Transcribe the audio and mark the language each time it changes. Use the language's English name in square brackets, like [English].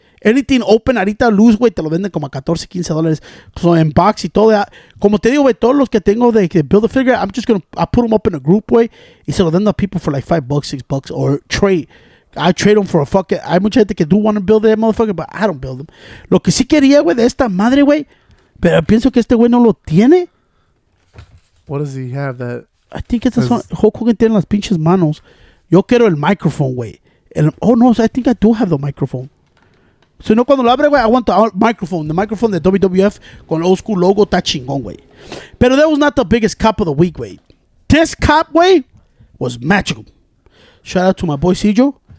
[Spanish] Anything open ahorita luz, güey, te lo venden como a $14, $15. [English] So [Spanish] en box y todo. Como te digo, güey, todos los que tengo de build a figure, [English] I put them up in a group, [Spanish] güey, y se lo vendo a [English] people for like $5, $6, or trade. I trade them for a fucking... [Spanish] Hay mucha gente que [English] do want to build that motherfucker, but I don't build them. Lo que sí quería, [Spanish] güey, de esta madre, güey, pero pienso que este güey no lo tiene. [English] What does he have that? I think estas son... [Spanish] Hulk Hogan tiene las pinches manos. [English] Yo quiero el microphone, [Spanish] güey. [English] Oh, no, I think I do have the microphone. So, no, [Spanish] cuando lo abre, güey, [English] I want the microphone. The microphone de WWF [Spanish] con el old school logo está chingón, güey. [English] Pero that was not the biggest cop of the week, güey. This cop, güey, was magical. Shout out to my boy Cijo.